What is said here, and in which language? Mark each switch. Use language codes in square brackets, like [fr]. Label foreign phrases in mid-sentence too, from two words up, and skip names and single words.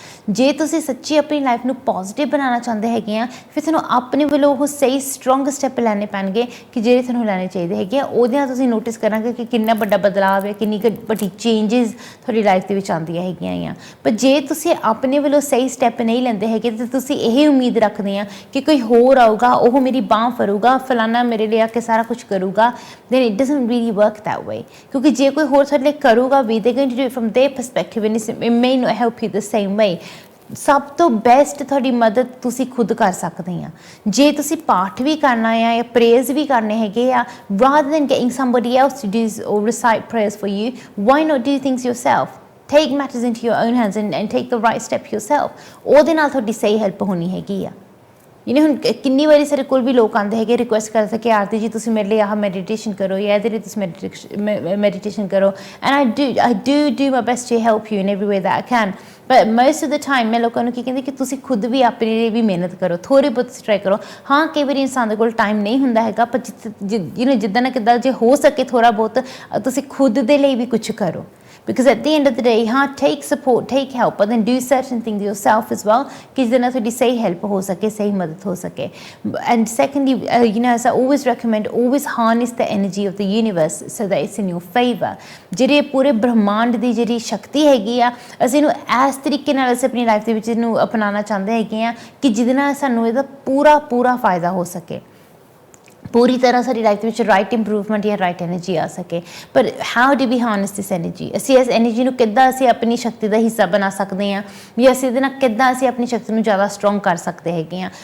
[pa] ਜੇ ਤੁਸੀਂ ਸੱਚੀ ਆਪਣੀ ਲਾਈਫ ਨੂੰ ਪੋਜ਼ੀਟਿਵ ਬਣਾਉਣਾ ਚਾਹੁੰਦੇ ਹੈਗੇ ਆ, ਫਿਰ ਤੁਹਾਨੂੰ ਆਪਣੇ ਵੱਲੋਂ ਉਹ ਸਹੀ ਸਟਰੋਂਗ ਸਟੈਪ ਲੈਣੇ ਪੈਣਗੇ ਕਿ ਜਿਹੜੇ ਤੁਹਾਨੂੰ ਲੈਣੇ ਚਾਹੀਦੇ ਹੈਗੇ ਆ। ਉਹਦੇ ਨਾਲ ਤੁਸੀਂ ਨੋਟਿਸ ਕਰਾਂਗੇ ਕਿ ਕਿੰਨਾ ਵੱਡਾ ਬਦਲਾਅ ਹੈ, ਕਿੰਨੀ ਕੁ ਵੱਡੀ ਚੇਂਜਿਸ ਤੁਹਾਡੀ ਲਾਈਫ ਦੇ ਵਿੱਚ ਆਉਂਦੀਆਂ ਹੈਗੀਆਂ ਆ। ਪਰ ਜੇ ਤੁਸੀਂ ਆਪਣੇ ਵੱਲੋਂ ਸਹੀ ਸਟੈਪ ਨਹੀਂ ਲੈਂਦੇ ਹੈਗੇ ਤਾਂ ਤੁਸੀਂ ਇਹ ਉਮੀਦ ਰੱਖਦੇ ਆ ਕਿ ਕੋਈ ਹੋਰ ਆਊਗਾ, ਉਹ ਮੇਰੀ ਬਾਂਹ ਫੜੂਗਾ, ਫਲਾਨਾ ਮੇਰੇ ਲਈ ਆ ਕੇ ਸਾਰਾ ਕੁਝ ਕਰੂਗਾ, [en] then it doesn't really work that way। [pa] ਕਿਉਂਕਿ ਜੇ ਕੋਈ ਹੋਰ ਤੁਹਾਡੇ ਲਈ ਕਰੂਗਾ ਵੀ, [en] they're going to do it from their perspective and it may not help you the same way। [pa] ਸਭ ਤੋਂ ਬੈਸਟ ਤੁਹਾਡੀ ਮਦਦ ਤੁਸੀਂ ਖੁਦ ਕਰ ਸਕਦੇ ਆ। ਜੇ ਤੁਸੀਂ ਪਾਠ ਵੀ ਕਰਨਾ ਆ ਜਾਂ ਪ੍ਰੇਅਰਸ ਵੀ ਕਰਨੇ ਹੈਗੇ ਆ, [en] rather than getting somebody else to do or recite prayers for you, why not do things yourself? Take matters into your own hands and take the right step yourself। [pa] ਉਹਦੇ ਨਾਲ ਤੁਹਾਡੀ ਸਹੀ ਹੈਲਪ ਹੋਣੀ ਹੈਗੀ ਆ। ਹੁਣ ਕਿੰਨੀ ਵਾਰੀ ਸਾਡੇ ਕੋਲ ਵੀ ਲੋਕ ਆਉਂਦੇ ਹੈਗੇ, ਰਿਕੁਐਸਟ ਕਰਦੇ ਕਿ ਆਰਤੀ ਜੀ ਤੁਸੀਂ ਮੇਰੇ ਲਈ ਆਹ ਮੈਡੀਟੇਸ਼ਨ ਕਰੋ ਜਾਂ ਇਹਦੇ ਲਈ ਤੁਸੀਂ ਮੈਡੀਟੇਸ਼ਨ ਕਰੋ, [en] and I do my best to help you in every way that I can. but most of the time [pa] ਮੈਂ ਲੋਕਾਂ ਨੂੰ ਕੀ ਕਹਿੰਦੀ ਕਿ ਤੁਸੀਂ ਖੁਦ ਵੀ ਆਪਣੇ ਲਈ ਵੀ ਮਿਹਨਤ ਕਰੋ, ਥੋੜ੍ਹੀ ਬਹੁਤ ਟਰਾਈ ਕਰੋ। ਹਾਂ, ਕਈ ਵਾਰੀ ਇਨਸਾਨ ਦੇ ਕੋਲ ਟਾਈਮ ਨਹੀਂ ਹੁੰਦਾ ਹੈਗਾ, ਪਰ ਜਿੱਦਾਂ ਨਾ ਕਿੱਦਾਂ ਜੇ ਹੋ ਸਕੇ ਥੋੜ੍ਹਾ ਬਹੁਤ ਤੁਸੀਂ ਖੁਦ ਦੇ ਲਈ ਵੀ ਕੁਛ ਕਰੋ। Because at the end of the day, take support, take help, but then do certain things yourself as well ਕਿ ਜਿਹਦੇ ਨਾਲ ਤੁਹਾਡੀ ਸਹੀ ਹੈਲਪ ਹੋ ਸਕੇ, ਸਹੀ ਮਦਦ ਹੋ ਸਕੇ। And secondly, as I always recommend, always harness the energy of the universe so that it's in your favor। ਜਿਹੜੇ ਪੂਰੇ ਬ੍ਰਹਮਾਂਡ ਦੀ ਜਿਹੜੀ ਸ਼ਕਤੀ ਹੈਗੀ ਆ, ਅਸੀਂ ਇਹਨੂੰ ਇਸ ਤਰੀਕੇ ਨਾਲ ਅਸੀਂ ਆਪਣੀ ਲਾਈਫ ਦੇ ਵਿੱਚ ਇਹਨੂੰ ਅਪਣਾਉਣਾ ਚਾਹੁੰਦੇ ਹੈਗੇ ਆ ਕਿ ਜਿਹਦੇ ਨਾਲ ਸਾਨੂੰ ਇਹਦਾ ਪੂਰਾ ਫਾਇਦਾ ਹੋ ਸਕੇ। ਪੂਰੀ ਤਰ੍ਹਾਂ ਸਾਡੀ ਲਾਈਫ ਦੇ ਵਿੱਚ [en] right improvement [pa] ਜਾਂ [en] right energy [pa] ਆ ਸਕੇ। ਪਰ [en] how do we harness this energy, [pa] ਅਸੀਂ ਇਸ ਐਨਰਜੀ ਨੂੰ ਕਿੱਦਾਂ ਅਸੀਂ ਆਪਣੀ ਸ਼ਕਤੀ ਦਾ ਹਿੱਸਾ ਬਣਾ ਸਕਦੇ ਹਾਂ, ਜਾਂ ਅਸੀਂ ਇਹਦੇ ਨਾਲ ਕਿੱਦਾਂ ਅਸੀਂ ਆਪਣੀ ਸ਼ਕਤੀ ਨੂੰ ਜ਼ਿਆਦਾ ਸਟਰੋਂਗ ਕਰ ਸਕਦੇ ਹੈਗੇ ਹਾਂ।